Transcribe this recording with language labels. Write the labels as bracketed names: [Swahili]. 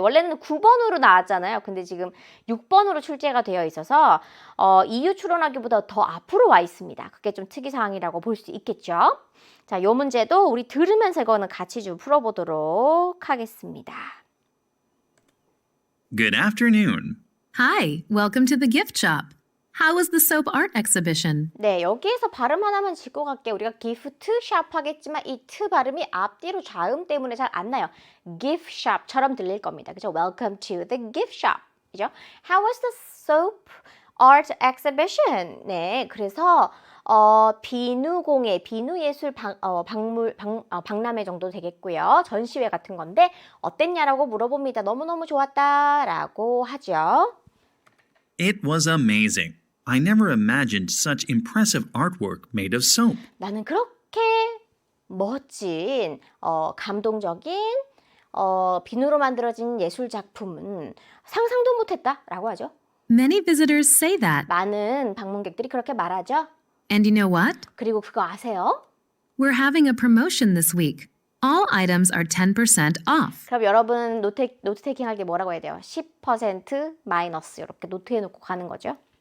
[Korean] 원래는 9번으로 나왔잖아요. 근데 지금 6번으로 출제가 되어 있어서 이유 추론하기보다 더 앞으로 와 있습니다. 그게 좀 특이사항이라고 볼 수 있겠죠. 자, 이 문제도 우리 들으면서 이거는 같이 좀 풀어보도록 하겠습니다. [English] Good afternoon. Hi, welcome to the gift shop. How was the soap art exhibition? [Korean] 네, 여기에서 발음 하나만 짚고 갈게요. 우리가 gift shop 하겠지만 이 트 발음이 앞뒤로 자음 때문에 잘 안 나요. gift shop처럼 들릴 겁니다. 그죠? [English] Welcome to the gift shop. [Korean] 그죠? [English] How was the soap art exhibition? [Korean] 네, 그래서 비누공예, 비누예술 박람회 정도 되겠고요. 전시회 같은 건데 어땠냐라고 물어봅니다. 너무너무 좋았다라고 하죠. [English] It was amazing. I never imagined such impressive artwork made of soap. [Korean] 나는 그렇게 멋진, 감동적인 비누로 만들어진 예술 작품은 상상도 못했다라고 하죠. [English] Many visitors say that. [Korean] 많은 방문객들이 그렇게 말하죠. [English] And you know what? [Korean] 그리고 그거 아세요? [English] We're having a promotion this week. All items are 10% off. [Korean] 그럼 여러분 노트 테이킹 할 때 뭐라고 해야 돼요? 10% 마이너스 이렇게 노트해 놓고 가는 거죠.